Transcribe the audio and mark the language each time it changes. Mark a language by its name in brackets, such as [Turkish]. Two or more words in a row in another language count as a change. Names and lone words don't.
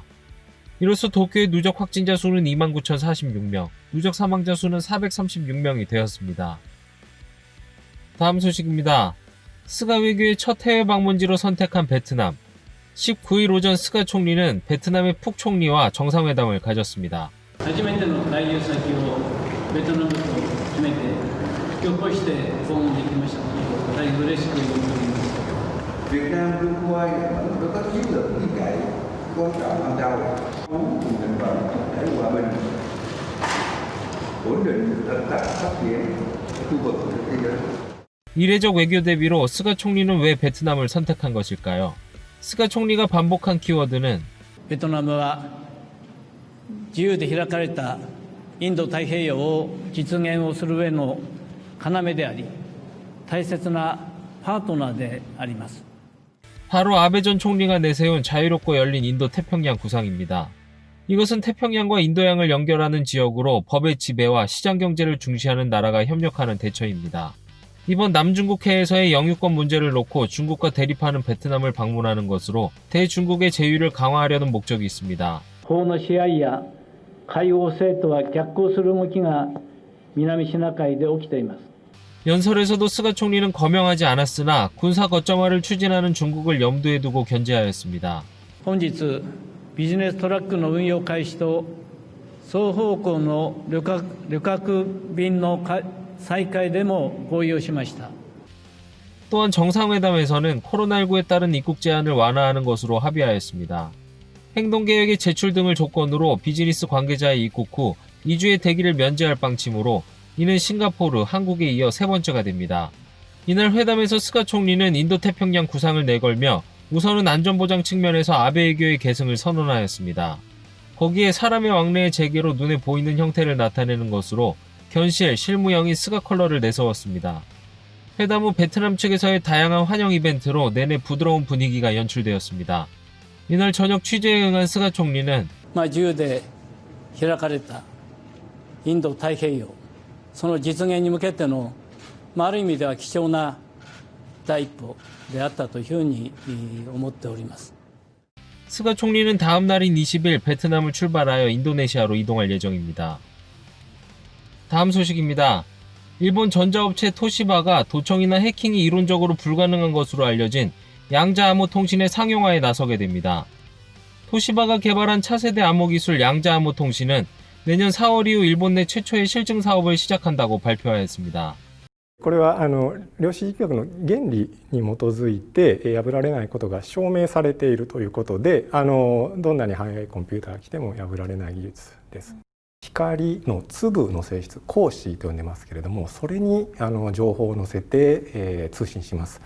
[Korean] 이로써 도쿄의 누적 확진자 수는 29,046명, 누적 사망자 수는 436명이 되었습니다. 다음 소식입니다. 스가 외교의 첫 해외 방문지로 선택한 베트남. 19일 오전 스가 총리는 베트남의 푹 총리와 정상회담을 가졌습니다. [Japanese] 初めての外遊先をベトナムと決めて今日こうして訪問できましたことを大変嬉しく思っております。 [Vietnamese] Việt Nam luôn coi đối tác chiến lược tin cậy quan trọng hàng đầu muốn cùng thành phẩm để hòa bình ổn định hợp tác phát triển khu vực và thế giới. [Korean] 이례적 외교 대비로 스가 총리는 왜 베트남을 선택한 것일까요? 스가 총리가 반복한 키워드는 [Japanese] ベトナムは自由で開かれたインド太平洋を実現をする上の要であり大切なパートナーであります。 [Korean] 바로 아베 전 총리가 내세운 자유롭고 열린 인도 태평양 구상입니다. 이것은 태평양과 인도양을 연결하는 지역으로 법의 지배와 시장 경제를 중시하는 나라가 협력하는 대처입니다. 이번 남중국해에서의 영유권 문제를 놓고 중국과 대립하는 베트남을 방문하는 것으로 대중국의 제휴를 강화하려는 목적이 있습니다. [Japanese] 法の支配や海王制とは逆行する動きが南シナ海で起きています。 [Korean] 연설에서도 스가 총리는 거명하지 않았으나 군사 거점화를 추진하는 중국을 염두에 두고 견제하였습니다. [Japanese] 本日ビジネストラックの運用開始と双方向の旅客便の再開でも合意をしました。 [Korean] 또한 정상회담에서는 코로나19에 따른 입국 제한을 완화하는 것으로 합의하였습니다. 행동계획의 제출 등을 조건으로 비즈니스 관계자의 입국 후 2주의 대기를 면제할 방침으로 이는 싱가포르, 한국에 이어 세 번째가 됩니다. 이날 회담에서 스가 총리는 인도태평양 구상을 내걸며 우선은 안전보장 측면에서 아베 외교의 계승을 선언하였습니다. 거기에 사람의 왕래의 재개로 눈에 보이는 형태를 나타내는 것으로 견실, 실무형인 스가 컬러를 내세웠습니다. 회담 후 베트남 측에서의 다양한 환영 이벤트로 내내 부드러운 분위기가 연출되었습니다. 이날 저녁 취재에 응한 스가 총리는 [Japanese] 自由で開かれたインド太平洋その実現に向けての、ある意味では貴重な第一歩であったというふうに思っております。 [Korean] 스가 총리는 다음 날인 20일 베트남을 출발하여 인도네시아로 이동할 예정입니다. 다음 소식입니다. 일본 전자업체 토시바가 도청이나 해킹이 이론적으로 불가능한 것으로 알려진 양자 암호 통신의 상용화에 나서게 됩니다. 토시바가 개발한 차세대 암호 기술 양자 암호 통신은 내년 4월 이후 일본 내 최초의 실증 사업을 시작한다고 발표하였습니다. [Japanese] これは量子力学の原理に基づいて破られないことが証明されているということでどんなに速いコンピューターが来ても破られない技術です。光の粒の性質光子と呼んでますけれどもそれに情報を載せて、通信します。